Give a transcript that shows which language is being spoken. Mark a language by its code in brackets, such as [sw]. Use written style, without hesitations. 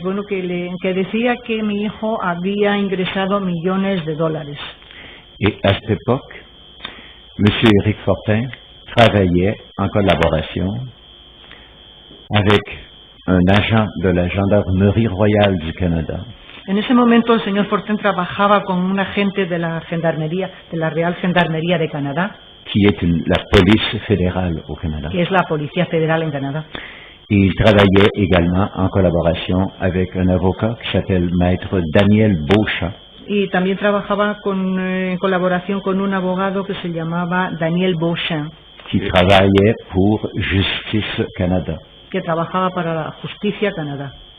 [es] Bueno, que decía que mi hijo había ingresado millones de dólares. [fr] Et à cette époque, M. Éric Fortin travaillait en collaboration avec un agent de la Gendarmerie royale du Canada. [es] En ese momento el señor Fortin trabajaba con un agente de la Gendarmería, de la Real Gendarmería de Canadá, [fr] qui est la police fédérale au Canada. [es] Que es la Policía Federal en Canadá. [fr] Et il travaillait également en collaboration avec un avocat qui s'appelle Maître Daniel Beauchamp. [es] Y también trabajaba en colaboración con un abogado que se llamaba Daniel Beauchamp. [fr] Qui travaillait pour Justice Canada. [es] Que trabajaba para la Justicia Canadá.